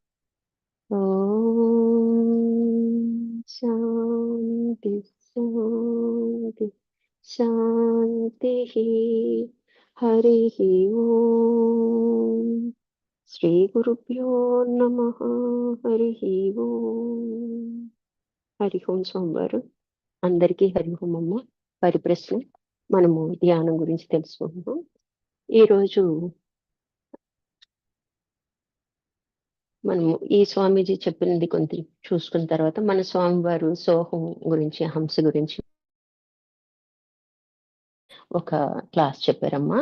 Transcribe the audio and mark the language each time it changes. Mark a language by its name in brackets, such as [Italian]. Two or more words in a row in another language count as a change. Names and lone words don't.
[Sanskrit] ॐ शान्ति शान्ति शान्तिः। हरिः ओम् श्रीगुरुभ्यो नमः। [Telugu] हरिः ఓం. హరి ఓం స్వామివారు అందరికీ హరి ఓం అమ్మ. పరిప్రశ్న మనము ధ్యానం గురించి తెలుసుకుందాం. ఈరోజు మనము ఈ స్వామీజీ చెప్పినది కొంచెం చూసుకున్న తర్వాత మన స్వామివారు సోహం గురించి హంస గురించి ఒక క్లాస్ చెప్పారమ్మా.